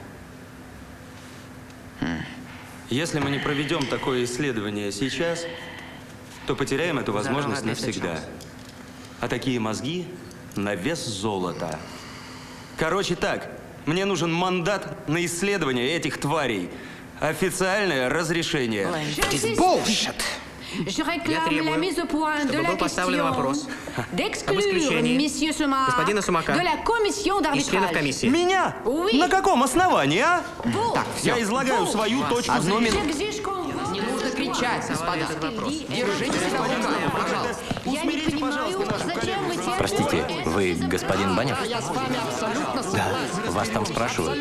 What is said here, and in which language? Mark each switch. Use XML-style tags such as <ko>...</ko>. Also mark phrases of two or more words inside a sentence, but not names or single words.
<ru>Если мы не проведем такое исследование сейчас, то потеряем эту возможность навсегда. А такие мозги на вес золота. Короче так, мне нужен мандат на исследование этих тварей. Официальное разрешение. Bullshit.</ru> <fr>Je réclame la mise au point de la question d'exclure Monsieur Sumak de la commission d'arbitrage.</fr> <ru>Меня?</ru> <fr>Oui.</fr> <ru>На каком основании, а? Так, все. Я излагаю свою точку Одну зрения. минуту. Не нужно кричать, господа. Держите себя в руках, пожалуйста. Я не понимаю, зачем вы терпите. Простите, вы господин Банев? Я с вами абсолютно Да, вас там спрашивают.</ru>